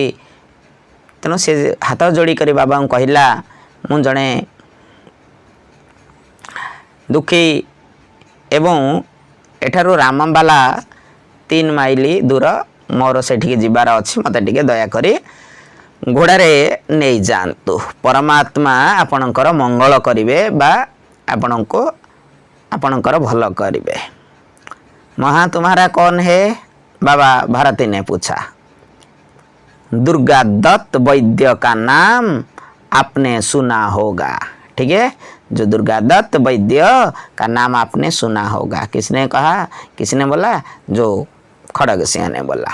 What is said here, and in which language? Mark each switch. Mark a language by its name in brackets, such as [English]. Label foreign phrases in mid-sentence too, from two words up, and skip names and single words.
[Odia] ତେଣୁ ସେ ହାତ ଯୋଡ଼ି କରି ବାବାଙ୍କୁ କହିଲା, ମୁଁ ଜଣେ ଦୁଃଖୀ ଏବଂ ଏଠାରୁ ରାମବାଲା 3 ମାଇଲ ଦୂର, ମୋର ସେଠିକି ଯିବାର ଅଛି, ମୋତେ ଟିକେ ଦୟାକରି ଘୋଡ଼ାରେ ନେଇଯାଆନ୍ତୁ। ପରମାତ୍ମା ଆପଣଙ୍କର ମଙ୍ଗଳ କରିବେ ବା ଆପଣଙ୍କର ଭଲ କରିବେ। [Hindi] ମହା तुम्हारा कौन है? बाबा भारती ने पूछा। दुर्गा दत्त वैद्य का नाम आपने सुना होगा। ठीक है, जो दुर्गा दत्त वैद्य का नाम आपने सुना होगा। किसने कहा? किसने बोला? जो खड़ग सिंह ने बोला।